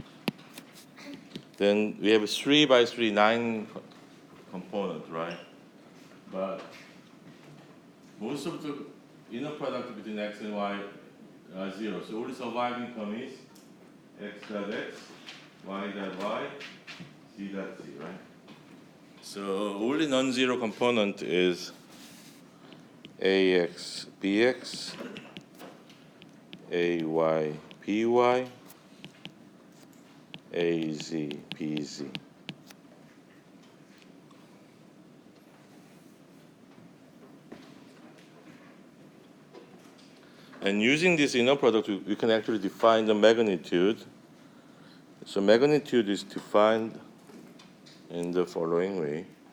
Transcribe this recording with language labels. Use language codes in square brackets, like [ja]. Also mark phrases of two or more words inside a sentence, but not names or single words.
[en] Then we have a 3 by 3, 9 components, right? But most of the inner product between x and y are 0. So only surviving term is x dot x, y dot y, z dot z, right? So only non-zero component is ax bx, ay py, az pz. And using this inner product, we can actually define the magnitude. So magnitude is defined in the following way.